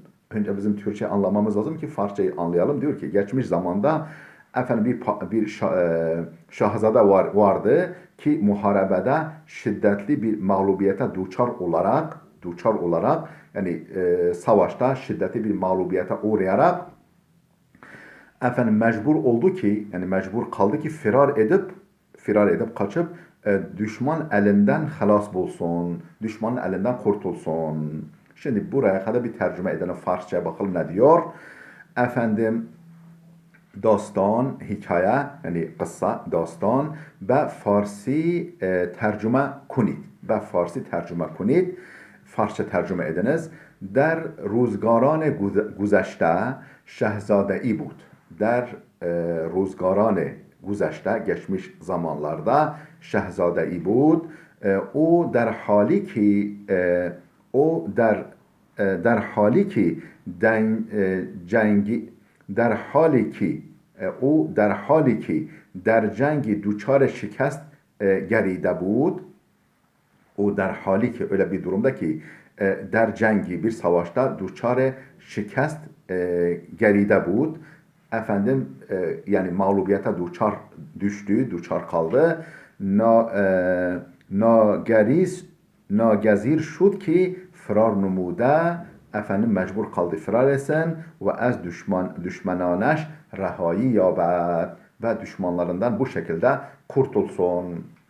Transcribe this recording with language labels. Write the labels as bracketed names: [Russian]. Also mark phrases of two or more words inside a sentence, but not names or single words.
[Turkish] Önce bizim Türkçe anlamamız lazım ki Farsçayı anlayalım. Diyor ki geçmiş zamanda efendim bir şahzade vardı ki muharebede şiddetli bir mağlubiyete duçar olarak yani savaşta şiddetli bir mağlubiyete uğrayarak efendim mecbur oldu ki yani mecbur kaldı ki firar edip kaçıp düşman elinden halas bulsun. Düşmanın elinden kurtulsun. Şimdi buraya kadar bir tercüme edelim Farsçaya bakalım ne diyor. [Persian] Efendim داستان [Turkish] hikaye yani kıssa dastan [Persian] به فارسی tercüme کنید به فارسی tercüme کنید [Turkish] Farsça tercüme ediniz [Persian] در روزگاران گذشته شاهزاده ای بود در روزگاران گذشته [Turkish] geçmiş zamanlarda şehzade [Persian] ای بود او در حالی که او در حالی که جنگی در حالی که او در حالی که در جنگ دوچار şikast گریده بود او در حالی که [Turkish] öyle bir durumda ki [Persian] در جنگی [Turkish] bir savaşta [Persian] دچار شکست گردیده بود [Turkish] efendim yani mağlubiyete duçar kaldı [Persian] ناگزیر شد که فرار نموده [Turkish] efendim mecbur kaldı firar etsin ve [Persian] از دشمنانش رهایی یابد [Turkish] ve düşmanlarından bu şekilde kurtulsun.